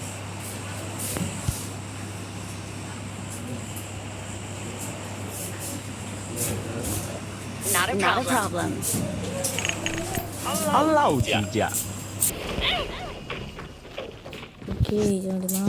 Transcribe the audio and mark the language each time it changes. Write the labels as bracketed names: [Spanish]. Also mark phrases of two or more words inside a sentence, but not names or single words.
[English] Not a problem. 阿老几家。 [Indonesian] Okay, jangan dimakan.